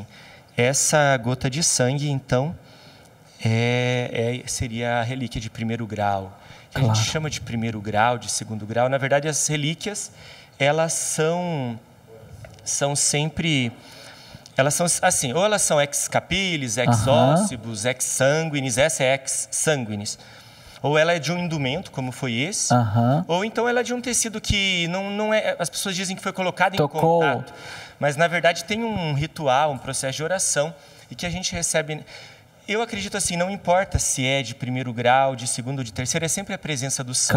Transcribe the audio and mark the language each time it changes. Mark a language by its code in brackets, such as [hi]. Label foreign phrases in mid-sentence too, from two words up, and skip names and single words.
[pt] Essa gota de sangue, então, seria a relíquia de primeiro grau. Que a gente chama de primeiro grau, de segundo grau. Na verdade, as relíquias, elas são sempre, elas são assim, ou elas são [la] ex capilis, ex ossibus, ex sanguinis, [pt] essa é [la] ex sanguinis. [pt] Ou ela é de um indumento, como foi esse, ou então ela é de um tecido que não é, as pessoas dizem que foi colocado em contato, mas na verdade tem um ritual, um processo de oração, e que a gente recebe. Eu acredito assim, não importa se é de primeiro grau, de segundo ou de terceiro, é sempre a presença do santo.